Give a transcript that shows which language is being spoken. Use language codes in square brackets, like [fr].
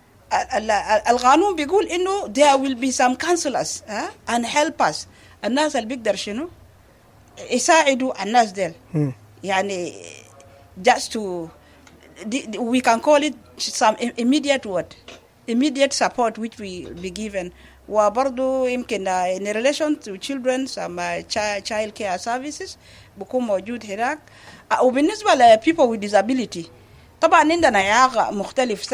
[ar] فالقانون بيقول إنه [en] there will be some counselors and helpers. [ar] الناس اللي بيقدر شنو يساعدوا الناس ديل. [en] يعني just to we can call it some immediate support which will be given. [ar] وبرضو يمكن [en] in relation to children some child care services [ar] بكون موجود هناك. وبالنسبة ل [en] people with disability [ar] طبعا عندنا إعاقة مختلف.